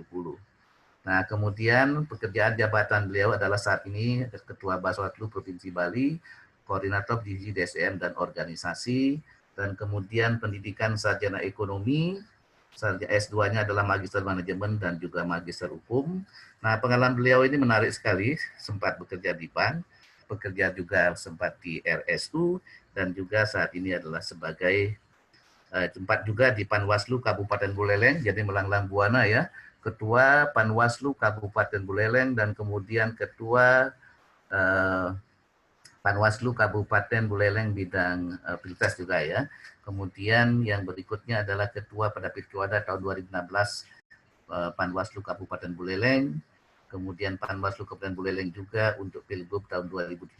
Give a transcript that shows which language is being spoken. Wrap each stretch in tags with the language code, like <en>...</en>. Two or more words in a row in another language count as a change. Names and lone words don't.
<id>Nah, kemudian pekerjaan jabatan beliau adalah saat ini Ketua Bawaslu Provinsi Bali, Koordinator Divisi DSM dan Organisasi, dan kemudian pendidikan sarjana ekonomi, S2-nya adalah Magister Manajemen dan juga Magister Hukum. Nah, pengalaman beliau ini menarik sekali, sempat bekerja di bank, bekerja juga sempat di RSU, dan juga saat ini adalah sebagai tempat juga di Panwaslu Kabupaten Buleleng, jadi melanglang buana ya, Ketua Panwaslu Kabupaten Buleleng, dan kemudian Ketua Panwaslu Kabupaten Buleleng bidang Pilpres juga ya. Kemudian yang berikutnya adalah Ketua pada Pilkada tahun 2016 Panwaslu Kabupaten Buleleng. Kemudian Panwaslu Kabupaten Buleleng juga untuk Pilgub tahun 2017.</id>